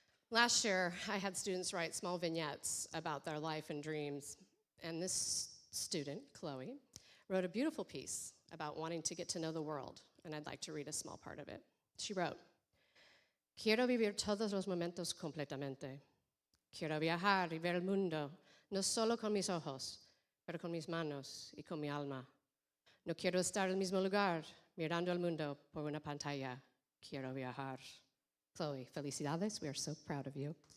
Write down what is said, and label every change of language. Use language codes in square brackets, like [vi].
[en] Last year, I had students write small vignettes about their life and dreams. And this student, Chloe, wrote a beautiful piece about wanting to get to know the world, and I'd like to read a small part of it. She wrote, [es] "Quiero vivir todos los momentos completamente. Quiero viajar y ver el mundo, no solo con mis ojos, pero con mis manos y con mi alma. No quiero estar en el mismo lugar, mirando el mundo por una pantalla. Quiero viajar." [en] Chloe, [es] felicidades. [en] We are so proud of you.